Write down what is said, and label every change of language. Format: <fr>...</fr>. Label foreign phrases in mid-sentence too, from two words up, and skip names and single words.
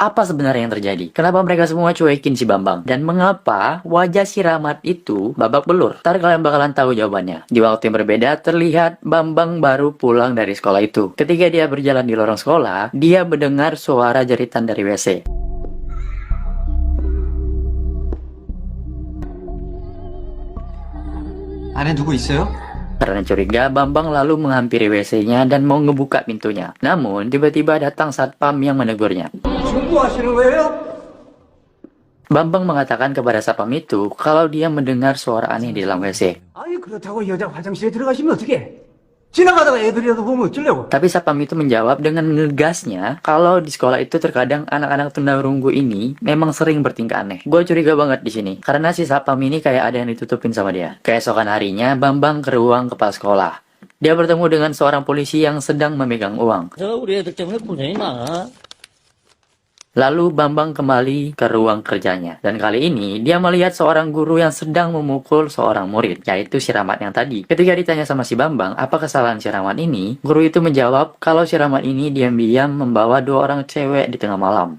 <id>Apa sebenarnya yang terjadi? Kenapa mereka semua cuekin si Bambang? Dan mengapa wajah si Rahmat itu babak belur? Ntar kalian bakalan tahu jawabannya. Di waktu yang berbeda, terlihat Bambang baru pulang dari sekolah itu. Ketika dia berjalan di lorong sekolah, dia mendengar suara jeritan dari WC.</id> <ko>안에 누구 있어요?</ko> <id>Karena curiga, Bambang lalu menghampiri WC-nya dan mau ngebuka pintunya. Namun, tiba-tiba datang satpam yang menegurnya.</id> <ko>중고하시는 거예요?</ko> <id>Bambang mengatakan kepada satpam itu kalau dia mendengar suara aneh di dalam WC.</id> <ko>아니 그렇다고 여자 화장실에 들어가시면 어떡해? 지나가다가 애들이라도 보면 어쩌려고?</ko> <id>Tapi satpam itu menjawab dengan ngegasnya kalau di sekolah itu terkadang anak-anak tunarunggu ini memang sering bertingkah aneh. Gue curiga banget di sini karena si satpam ini kayak ada yang ditutupin sama dia. Keesokan harinya, Bambang ke ruang kepala sekolah. Dia bertemu dengan seorang polisi yang sedang memegang uang.</id> <ko>저 우리 애들 때문에 고생이 많아.</ko> <id>Lalu Bambang kembali ke ruang kerjanya. Dan kali ini, dia melihat seorang guru yang sedang memukul seorang murid, yaitu si Rahmat yang tadi. Ketika ditanya sama si Bambang, apa kesalahan si Rahmat ini? Guru itu menjawab kalau si Rahmat ini diam-diam membawa dua orang cewek di tengah malam.</id>